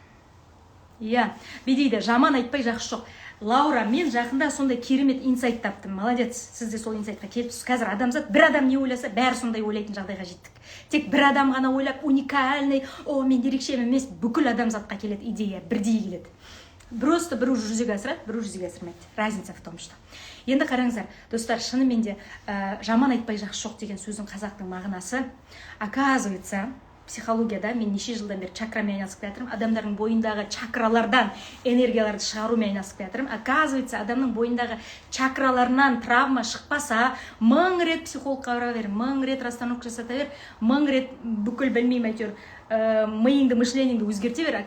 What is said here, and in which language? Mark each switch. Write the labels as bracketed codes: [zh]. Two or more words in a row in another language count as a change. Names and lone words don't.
[kk] Бедейді, жаман айтпай жақсы жоқ. Лаура, мен жақында сондай керемет инсайт таптым. Молодец, сіз де сол инсайтқа келіпсіз. Қазір адамзат бір адам не ойласа, бәрі сондай ойлайтын жағдайға жеттік. Тек бір адам ғана ойлап, уникальный, мен ерекшемін емес, бүкіл адамзатқа келеді идея, бірдей келеді. Просто бір уже жүзеге асырады, бір уже жүзеге асырмайды. [ru] Разница в том, что. [kk] Енді қараңыздар, достар, шынымен де жаман айтпай жақсы жоқ деген сөздің қазақтың мағынасы, оказывается, психологияда мен неше жылдан бері чакрамен айналысып келе жатырмын. Адамдардың бойындағы чакралардан энергияларды шығарумен айналысып келе жатырмын. Оказывается, адамның бойындағы чакраларынан травма шықпаса, 1000 рет психологқа бара бер, 1000 рет расстановка жасата бер, 1000 рет бүкіл білмеймін әйтеуір миыңды, мышлениңді өзгерте бер.